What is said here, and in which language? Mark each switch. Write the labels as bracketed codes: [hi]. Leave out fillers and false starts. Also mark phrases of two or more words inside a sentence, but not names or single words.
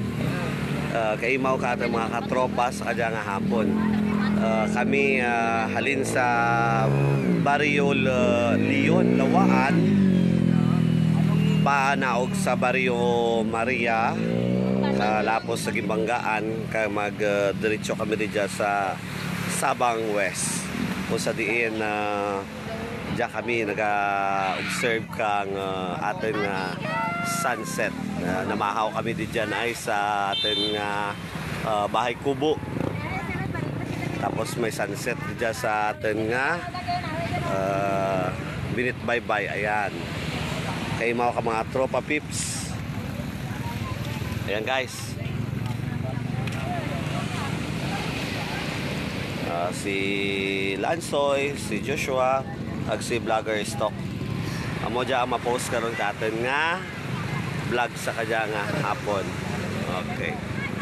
[hil] Kay mao ka atong mga katropa sa kadya nga hapon. Kami halin sa Barrio Leon, Lawaan, panaog sa Barrio Maria, lapos sa Gimbanggaan, kay diretso kami diyan sa Sabang West. Kung sa diin diyan kami naga-observe kang ating sunset. Namahaw kami diyan ay sa ating Bahay Kubo. Tapos may sunset diyan sa ating Binit Baybay. Ayan. Kay mga mga tropa pips. Ayan guys. Si Lansoy, si Joshua, ag si Vlogger Stock. Amo dyan ma-post karon katon nga vlog sa kanya nga hapon. Okay.